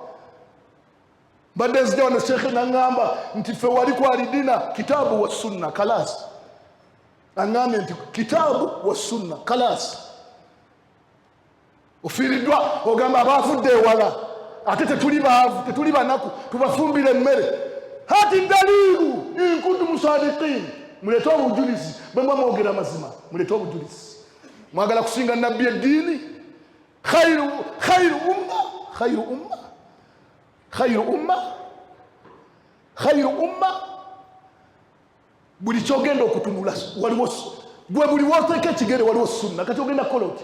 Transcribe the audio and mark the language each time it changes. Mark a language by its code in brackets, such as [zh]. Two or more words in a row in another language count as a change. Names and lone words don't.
[lg] Badde nzija wano Sheikh n'angamba nti ffe wali kwalidina [ar] كتاب وسنة [lg] kalas. Angambye nti [ar] كتاب وسنة [lg] kalas. Ofiiriddwa ogamba abafudde ewala ate tetuli baavu tetuli banaku tubafumbire emmere. [ar] هاتوا دليلا إن كنتم صادقين. [lg] Mulete obujulizi bwe mwogera amazima. Mulete obujulizi. Mwagala kusinga nabbi eddiini. [ar] خير أمة [lg] buli kyogenda okutunula waliwo gwe buli woteeka ekigere waliwo sunna. Kati ogenda kukola otya?